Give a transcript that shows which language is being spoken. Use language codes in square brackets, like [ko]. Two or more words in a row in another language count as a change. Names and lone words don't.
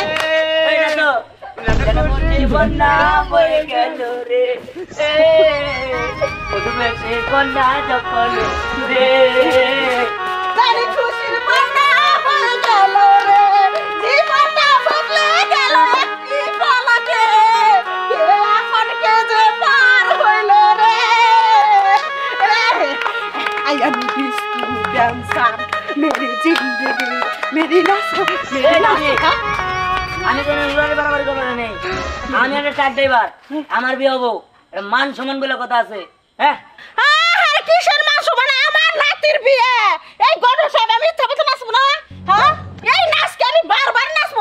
[bn] বন্যা বয়ে গেল রে মধুমেশে কন্যা যখন রে তারে খুশির মান্না হয়ে গেল রে, জীবনটা বদলে গেল একটি পলকে, কে এখন কে যে পার হইল রে। [en] I am this dancer, [hi] मेरी जिंदगी मेरी नसा मेरी नसा। [bn] আমি কোনো লড়াই বাড়াবাড়ি করবো না নেই আমি একটা [en] truck driver [bn] আমার বিয়ে হবো এটা মান সম্মান বলে কথা আছে হ্যাঁ আরে কিসের মাসু মানে আমার নাতির বিয়ে, এই গরু সাহেব আমি ইচ্ছা মতো নাচবো না? হ্যাঁ, এই নাচকে আমি বারবার নাচবো।